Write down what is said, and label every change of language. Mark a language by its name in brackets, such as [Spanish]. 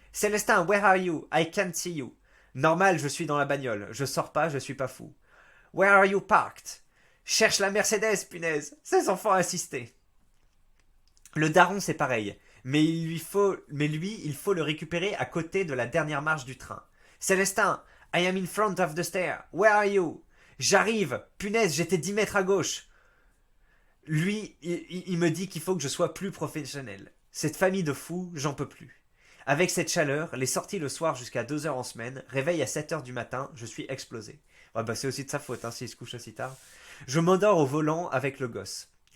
[English] Célestin, where are you? I can't see you. [French] Normal, je suis dans la bagnole. Je sors pas, je suis pas fou. [English] Where are you parked? [French] Cherche la Mercedes, punaise. Ces enfants insistaient. Le daron, c'est pareil. Mais lui, il faut le récupérer à côté de la dernière marche du train. [English] Célestin, I am in front of the stair. Where are you? [French] J'arrive. Punaise, j'étais 10 mètres à gauche. Lui, il me dit qu'il faut que je sois plus professionnel. Cette famille de fous, j'en peux plus. Avec cette chaleur, les sorties le soir jusqu'à 2 heures en semaine, réveil à 7 heures du matin, je suis explosé. Ouais, bah c'est aussi de sa faute, hein, s'il se couche aussi tard. Je m'endors au volant avec le gosse.